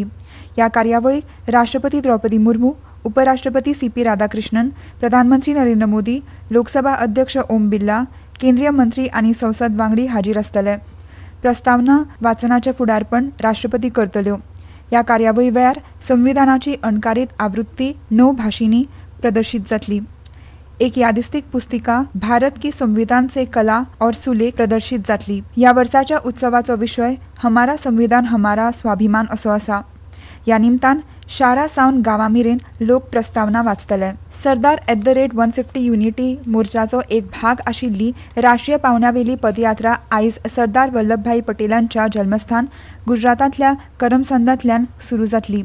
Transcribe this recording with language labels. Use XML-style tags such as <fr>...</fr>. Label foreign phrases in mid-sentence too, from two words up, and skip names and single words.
<kok>ह्या कार्यावळीक राष्ट्रपती द्रौपदी मुर्मू, उपराष्ट्रपती CP राधाकृष्णन, प्रधानमंत्री नरेंद्र मोदी, लोकसभा अध्यक्ष ओम बिर्ला, केंद्रीय मंत्री आनी संसद वांगडी हाजीर आसतले. प्रस्तावना वाचनाचें फुडारपण राष्ट्रपती करतल्यो. ह्या कार्यावळी वेळार संविधानाची अणकारीत आवृत्ती 9 भाषांनी प्रदर्शित जातली. एक यादिस्तीक पुस्तिका भारत की संविधान से कला और सुलेख प्रदर्शित जातली. ह्या वर्साच्या उत्सवाचो विशय हमारा संविधान हमारा स्वाभिमान असो आसा. ह्या निमतान शारा सावन गांवां मेरेन लोक प्रस्तावना वाचतले. सरदार @150 युनिटी मोर्चाचो एक भाग आशिल्ली राष्ट्रीय पावंड्यावेली पदयात्रा आयज सरदार वल्लभभाई पटेलांच्या जल्मस्थान गुजरातांतल्या करमसंदांतल्यान सुरू जातली.</kok>